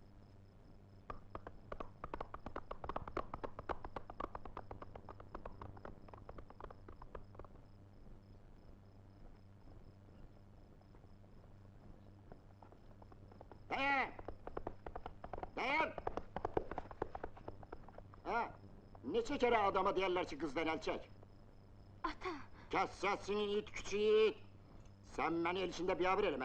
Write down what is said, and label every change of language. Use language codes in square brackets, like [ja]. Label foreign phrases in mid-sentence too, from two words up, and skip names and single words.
[az] Dayan! Dayan! Ha, neçə kere adama deyərlər ki, qızdan əl çək? Ata! Kəs səsini, it küçük it! Sən məni el içində biabır eləmə.